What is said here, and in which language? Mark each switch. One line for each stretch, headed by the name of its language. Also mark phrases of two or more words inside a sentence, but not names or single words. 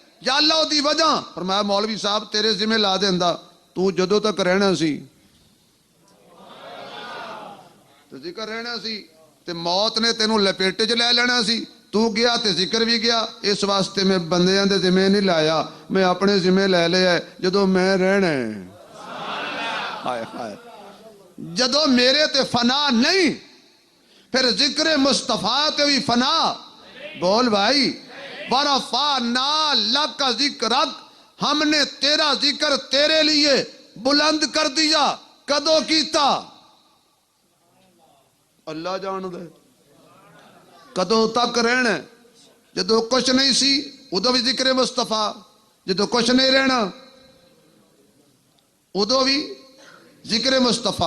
Punjabi: یا اللہ دی وجہ، فرمایا مولوی صاحب تیرے ذمہ لا دیندا، تو جدو تک رہنا سی تو ذکر رہنا سی، تے موت نے تینوں لپیٹے چ لے لینا سی، تو گیا تے ذکر بھی گیا۔ اس واسطے میں بندیاں دے ذمہ نہیں لایا، میں اپنے ذمہ لے لیا ہے جدو میں رہنا ہے۔ ہائے ہائے، جدو میرے تے فنا نہیں، پھر ذکر مصطفیٰ تے بھی فنا۔ بول بھائی،
Arabic: وَرَفَعْنَا لَكَ ذِكْرَكَ،
Urdu: ہم نے تیرا ذکر تیرے لیے بلند کر دیا۔
Punjabi: کدو کیتا؟ اللہ جان دے۔ کدو تک رہنا؟ جدو کچھ نہیں سی ادو بھی ذکر مصطفیٰ، جدو کچھ نہیں رہنا ادو بھی ذکر مصطفیٰ۔